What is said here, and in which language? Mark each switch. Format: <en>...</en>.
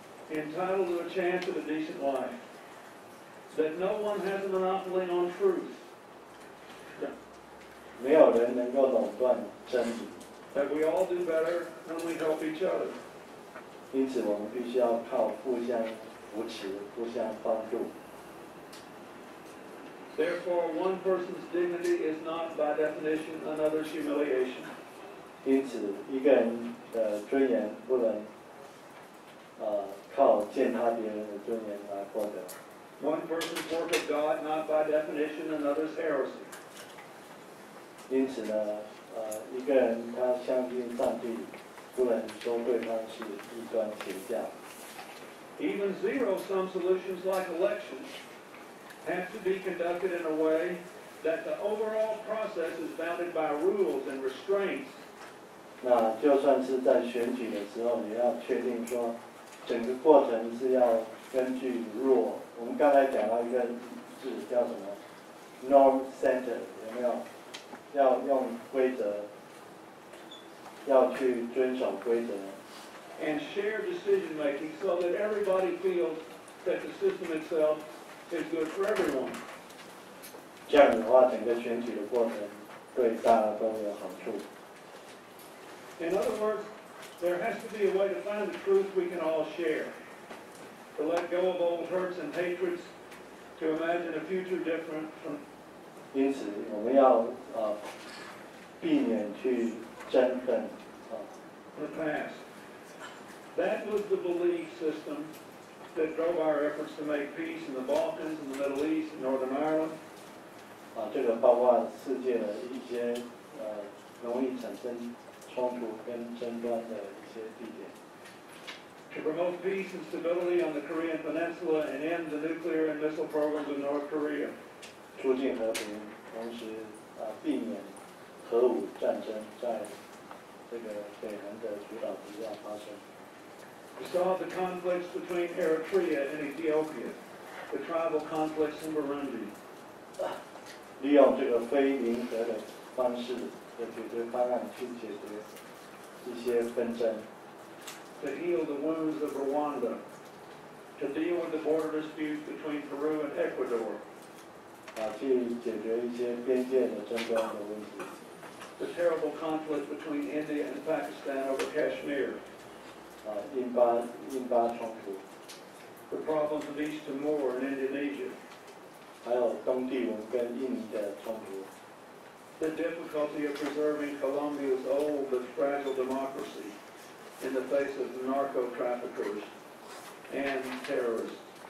<en>Entitled to a chance at a decent life. That no one has a monopoly on truth.</en> <zh>没有人能够垄断真理。</zh> <en>That we all do better when we help each other.</en> <zh>因此，我们必须要靠互相扶持、互相帮助。</zh> <en>Therefore, one person's dignity is not, by definition, another's humiliation.</en> <zh>因此，一个人的尊严不能靠践踏别人的尊严来获得。</zh> <en>One person's work of God, not by definition, another's heresy.</en> <zh>因此呢，一个人他相信上帝，不能说对方是异端邪教。</zh> <en>Even zero-sum solutions like elections have to be conducted in a way that the overall process is bounded by rules and restraints.</en> <zh>那就算是在选举的时候，也要确定说，整个过程是要根据 rule。我们刚才讲到一个字叫什么 norm center， 有没有？要用规则，要去遵守规则。</zh> <en>And shared decision making so that everybody feels that the system itself is good for everyone.</en> <zh>这样的话，整个选举的过程对大家都有好处。</zh> <en>In other words, there has to be a way to find the truth we can all share. To let go of old hurts and hatreds, to imagine a future different from.</en> <zh>因此，我们要避免去争恨</zh> <en>the past. That was the belief system that drove our efforts to make peace in the Balkans, in the Middle East, in Northern Ireland.</en> <zh>这个包括世界的一些容易产生冲突跟争端的一些地点。</zh> <en>To promote peace and stability on the Korean Peninsula and end the nuclear and missile programs of North Korea.</en> <zh>促进和平，同时避免核武战争在这个北韩的主导之下发生。</zh> <en>To solve the conflicts between Eritrea and Ethiopia, the tribal conflicts in Burundi.</en> <zh>利用这个非零和的方式的解决方案去解决一些纷争。</zh> <en>To heal the wounds of Rwanda. To deal with the border disputes between Peru and Ecuador.</en> <zh>去解决一些边界的争端的问题。</zh> <en>The terrible conflict between India and Pakistan over Kashmir.</en> <zh>印巴冲突。</zh> <en>The problems of East Timor and Indonesia.</en> <zh>还有东帝汶跟印尼的冲突。</zh> <en>The difficulty of preserving Colombia's old but fragile democracy in the face of narco traffickers and terrorists.</en>